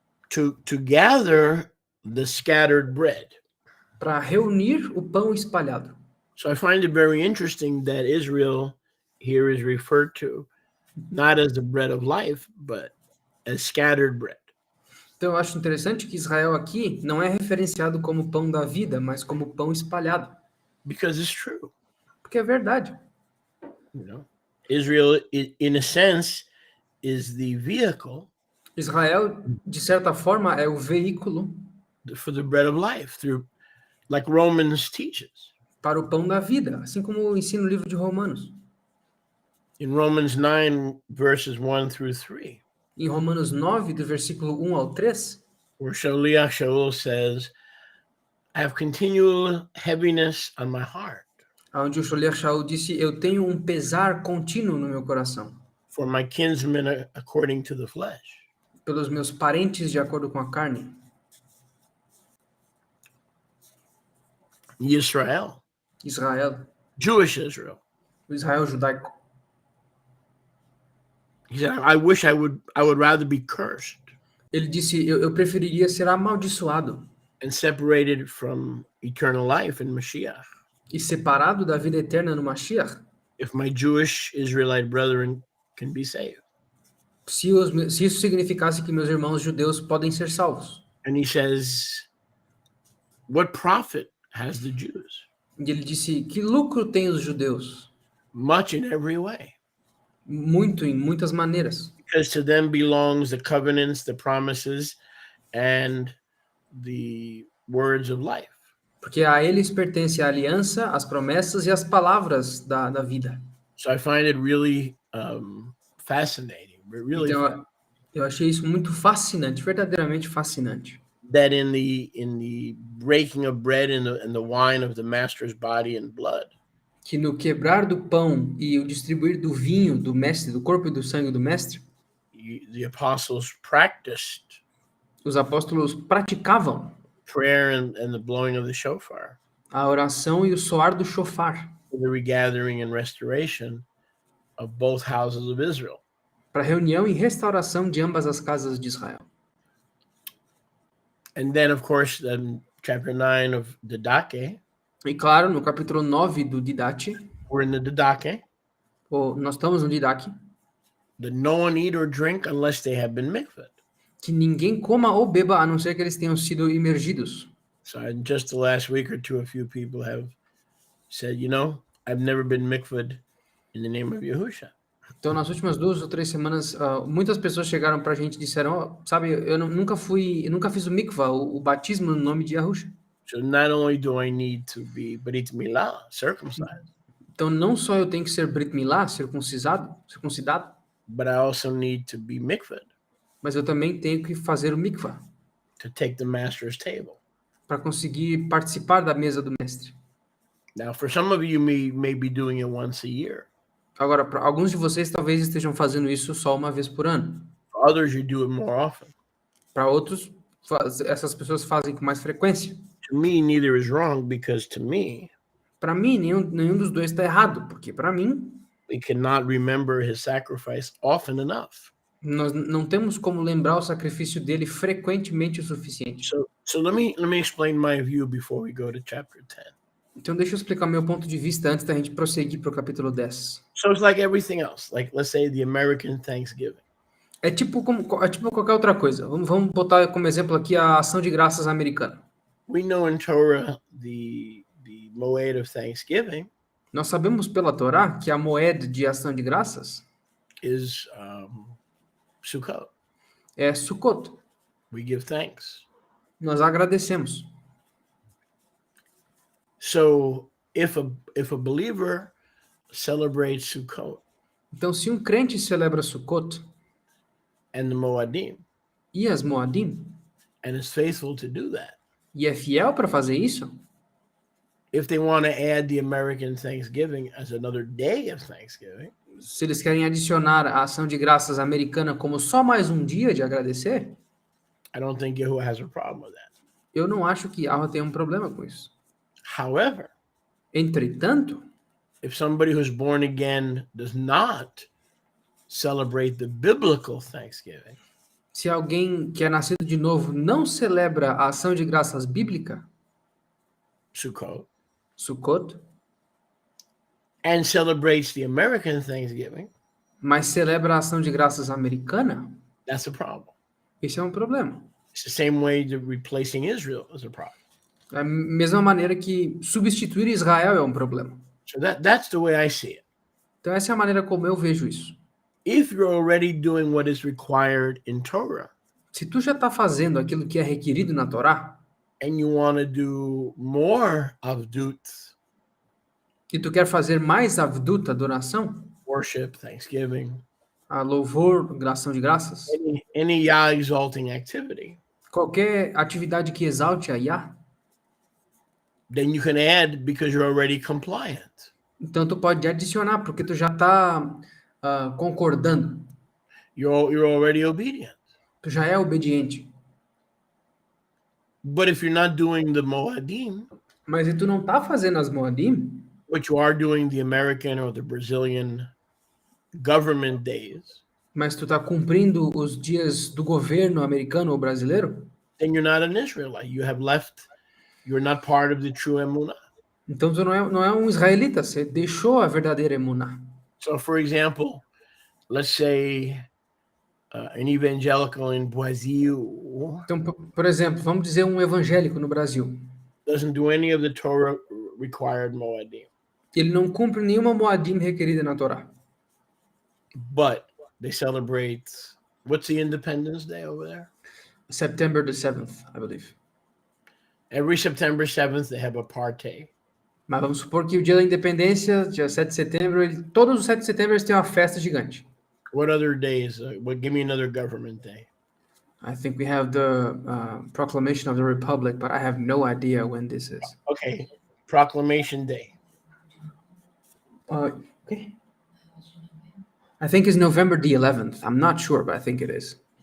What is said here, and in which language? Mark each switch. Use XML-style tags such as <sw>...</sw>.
<en>To gather the scattered bread.</en> <pt>Para reunir o pão espalhado.</pt> <en>So I find it very interesting that Israel here is referred to not as the bread of life, but as scattered bread.</en> <pt>Então eu acho interessante que Israel aqui não é referenciado como pão da vida, mas como pão espalhado.</pt> <en>Because it's true.</en> <pt>Porque é verdade.</pt> <en>You know, Israel, in a sense, is the vehicle.</en> <pt>Israel, de certa forma, é o veículo</pt> <en>for the bread of life, like Romans teaches.</en> <pt>Para o pão da vida, assim como ensina o livro de Romanos.</pt> <en>In Romans 9, verses 1 through 3.</en> <pt>Em Romanos 9, do versículo 1 ao 3.</pt> <en>Where Shaliach Shaul says, I have continual heaviness on my heart.</en> <pt>Onde o Shaliach Shaul disse, eu tenho um pesar contínuo no meu coração.</pt> <en>For my kinsmen according to the flesh.</en> <pt>Pelos meus parentes de acordo com a carne.</pt> <en>Israel. Jewish Israel.</en> <pt>O Israel judaico.</pt> <en>He said, I wish I would rather be cursed.</en> <pt>Ele disse, eu preferiria ser amaldiçoado.</pt> <en>And separated from eternal life in Mashiach.</en> <pt>E separado da vida eterna no Mashiach.</pt> <en>If my Jewish Israelite brethren can be saved.</en> <pt>Se isso significasse que meus irmãos judeus podem ser salvos.</pt> <en>And he says, what profit has the Jews?</en> <pt>E ele disse, que lucro tem os judeus?</pt> <en>Much in every way.</en> <pt>Muito, em muitas maneiras.</pt> <en>Because to them belongs the covenants, the promises, and the words of life.</en> <pt>Porque a eles pertence a aliança, as promessas e as palavras da vida.</pt> <en>So I find it really fascinating. Really</en> <pt>então, eu achei isso muito fascinante, verdadeiramente fascinante.</pt> <en>That in the breaking of bread and the wine of the master's body and blood.</en> <pt>Que no quebrar do pão e o distribuir do vinho do mestre, do corpo e do sangue do mestre,</pt> <en>the apostles practiced.</en> <pt>Os apóstolos praticavam</pt> <en>prayer and the blowing of the shofar.</en> <pt>A oração e o soar do shofar.</pt> <en>The regathering and restoration of both houses of Israel.</en> <pt>Para reunião e restauração de ambas as casas de Israel.</pt> <en>And then, of course, chapter 9 of Didache.</en> <pt>E claro, no capítulo 9 do Didache.</pt> <en>We're in the Didache.</en> <pt>Nós estamos no Didache.</pt> <en>That no one eat or drink unless they have been mikved.</en> <pt>Que ninguém coma ou beba a não ser que eles tenham sido imergidos.</pt> <en>So in just the last week or two, a few people have said, I've never been mikved in the name of Yahusha.</en> <pt>Então, nas últimas 2 ou 3 semanas, muitas pessoas chegaram para a gente e disseram, sabe, eu nunca fiz o mikvah, o batismo no nome de Yahusha.</pt> <en>So not only do I need to be Brit Milah, circumcised.</en> <pt>Então, não só eu tenho que ser Brit Milah, circuncidado,</pt> <en>but I also need to be mikved.</en> <pt>Mas eu também tenho que fazer o mikvah.</pt> <en>To take the master's table.</en> <pt>Para conseguir participar da mesa do mestre.</pt> <en>Now, for some of you may be doing it once a year.</en> <pt>Agora, para alguns de vocês talvez estejam fazendo isso só uma vez por ano.</pt> <en>For others, you do it more often.</en> <pt>Para outros, essas pessoas fazem com mais frequência.</pt> <en>To me, neither is wrong, because to me,</en> <pt>para mim, nenhum dos dois está errado, porque para mim,</pt> <en>we cannot remember his sacrifice often enough.</en> <pt>Nós não temos como lembrar o sacrifício dele frequentemente o suficiente.</pt> <en>So let me explain my view before we go to chapter 10.</en> <pt>Então deixa eu explicar meu ponto de vista antes da gente prosseguir para o capítulo 10.</pt> <en>So it's like everything else, like let's say the American Thanksgiving.</en> <pt>É tipo qualquer outra coisa. Vamos botar como exemplo aqui a ação de graças americana.</pt> <en>We know in Torah the moed of Thanksgiving.</en> <pt>Nós sabemos pela Torá que a moed de ação de graças</pt> <en>is Sukkot.</en> <pt>É Sukkot.</pt> <en>We give thanks.</en> <pt>Nós agradecemos.</pt> <en>So if a believer celebrates Sukkot,</en> <pt>então se um crente celebra Sukkot</pt> <en>and the Moadim,</en> <pt>e as Moadim,</pt> <en>and is faithful to do that,</en> <pt>e é fiel para fazer isso,</pt> <en>if they want to add the American Thanksgiving as another day of Thanksgiving,</en> <pt>se eles querem adicionar a ação de graças americana como só mais um dia de agradecer,</pt> <en>I don't think Yahuwah has a problem with that.</en> <pt>eu não acho que Yahweh tem um problema com isso.</pt> <en>However,</en> <pt>Entretanto,</pt> <en>if somebody who's born again does not celebrate the biblical Thanksgiving,</en> <pt>se alguém que é nascido de novo não celebra a ação de graças bíblica,</pt> <en>Sukkot,</en> <pt>Sukkot,</pt> <en>and celebrates the American Thanksgiving,</en> <pt>mas celebra a ação de graças americana,</pt> <en>that's a problem.</en> <pt>isso é um problema.</pt> <en>It's the same way that replacing Israel is a problem.</en> <pt>Da mesma maneira que substituir Israel é um problema.</pt> <en>So that's the way I see it.</en> <pt>Então essa é a maneira como eu vejo isso.</pt> <en>If you're already doing what is required in Torah,</en> <pt>Se tu já está fazendo aquilo que é requerido na Torá,</pt> <en>and you want to do more avdut,</en> <pt>e tu quer fazer mais avdut, adoração,</pt> <en>worship, thanksgiving,</en> <pt>a louvor, ação de graças,</pt> <en>any Yah exalting activity,</en> <pt>qualquer atividade que exalte a Yah,</pt> <en>then you can add because you're already compliant.</en> <pt>então tu pode adicionar, porque tu já está concordando,</pt> <en>You're already obedient.</en> <pt>tu já é obediente.</pt> <en>But if you're not doing the Moadim,</en> <pt>Mas se tu não está fazendo as Moadim,</pt> <en>but you are doing the American or the Brazilian government days,</en> <pt>mas tu está cumprindo os dias do governo americano ou brasileiro,</pt> <en>then you're not an Israelite. You're not part of the true Emunah.</en> <pt>então tu não é um israelita, você deixou a verdadeira emuná.</pt> <en>So, for example, let's say an evangelical in Brazil</en> <pt>Então, por exemplo, vamos dizer um evangélico no Brasil.</pt> <en>doesn't do any of the Torah required Moadim,</en> <pt>Ele não cumpre nenhuma Moadim requerida na Torá.</pt> <en>but they celebrate, what's the Independence Day over there? September the 7th, I believe. Every September 7th, they have a party.</en> <pt>Mas vamos supor que o dia da independência, dia 7 de setembro, todos os 7 de setembro eles têm uma festa gigante.</pt> <en>What other days? Give me another government day. I think we have the Proclamation of the Republic, but I have no idea when this is. Okay, Proclamation Day. Okay. I think it's November the 11th. I'm not sure, but I think it is.</en>